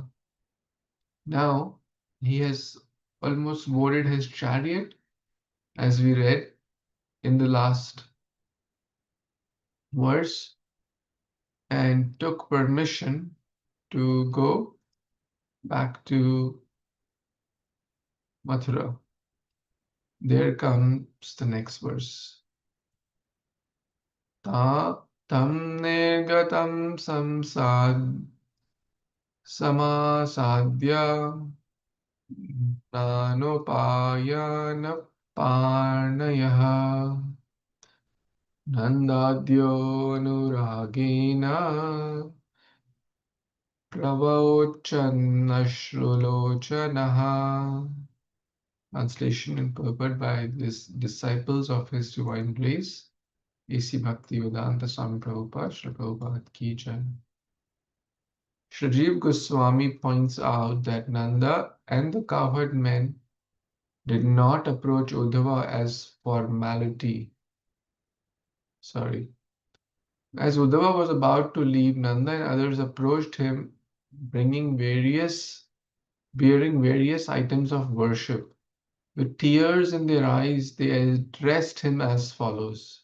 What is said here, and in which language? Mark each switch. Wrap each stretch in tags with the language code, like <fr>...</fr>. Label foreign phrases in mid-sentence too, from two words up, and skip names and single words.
<en>Now he has almost boarded his chariot, as we read in the last verse, and took permission to go back to Mathura. There comes the next verse.</en> <sa>Tam nirgatam samasadya nanopayana parnayaha nandadyo anuragena pravochanashrulochanaha.</sa> <en>Translation and purport by these disciples of His Divine Grace, A.C. Bhaktivedanta Swami Prabhupada, Srila Prabhupada Ki Jai. Shrajiv Goswami points out that Nanda and the cowherd men did not approach Uddhava as formality. As Uddhava was about to leave, Nanda and others approached him, bearing various items of worship, With tears in their eyes, they addressed him as follows.</en>